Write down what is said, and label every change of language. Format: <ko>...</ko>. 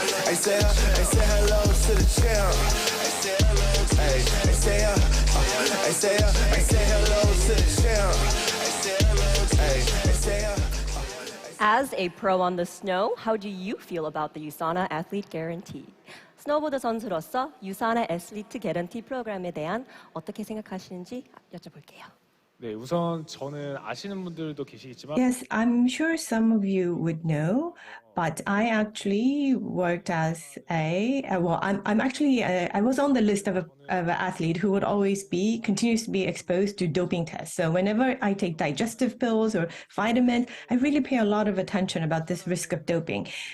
<en>I say hello to the champ. I say hello to the champ. As a pro on the snow, how do you feel about the USANA Athlete Guarantee?</en> <ko>스노보드 선수로서 USANA Athlete Guarantee 프로그램에 대한 어떻게 생각하시는지 여쭤볼게요. 네, 우선 저는 아시는 분들도 계시겠지만</ko> <en>Yes, I'm sure some of you would know, but I actually worked as I was on the list of an athlete who would always continues to be exposed to doping tests. So whenever I take digestive pills or vitamins, I really pay a lot of attention about this risk of doping.</en>